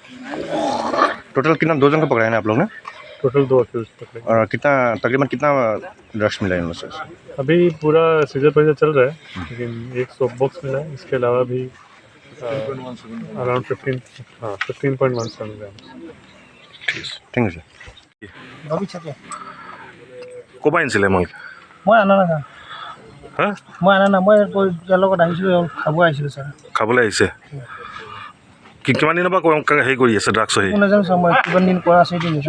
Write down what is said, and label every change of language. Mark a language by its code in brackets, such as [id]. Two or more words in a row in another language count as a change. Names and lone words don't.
[hi] टोटल कितना 2 जन को पकड़ा है ना आप लोग ने? टोटल 2 अक्यूज पकड़े। और तकरीबन कितना ड्रग्स मिला है उनसे? अभी पूरा [en] seizure procedure [hi] चल रहा है, लेकिन एक [en] soap box [hi] मिला है, इसके अलावा भी अराउंड 15.17 ग्राम। [as] ঠিক আছে। ক'ৰ পৰা আনিছিলে মাল? মই আনা নাই ছাৰ, হা? মই আনা নাই, মই ইয়াৰ লগত আহিছিলোঁ, খাব আহিছিলোঁ ছাৰ। খাবলৈ আহিছে? কিমান দিনৰ পৰা হেৰি কৰি আছে ড্ৰাগছ? হেৰি মই নাজানো ছাৰ, মই কিমান দিন কৰা আছে এইটো।